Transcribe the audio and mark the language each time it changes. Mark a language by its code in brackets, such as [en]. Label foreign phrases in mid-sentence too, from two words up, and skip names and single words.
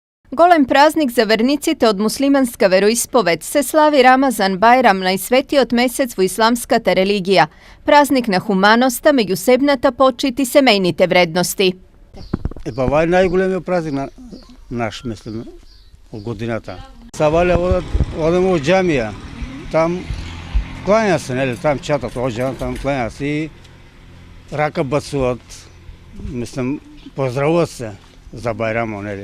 [mk] Голем празник за верниците од муслиманска вероисповед се слави Рамазан Бајрам, најсветијот месец во исламската религија. Празник на хуманоста, меѓусебната почит и семејните вредности. Ова е најголемиот празник на наш, мислим, од годината. Савале одеме во џамија, там клања се, нели, там чатат, оѓа, там клања се и рака бацуваат, мислим, поздравуваат се за Бајрамот, нели.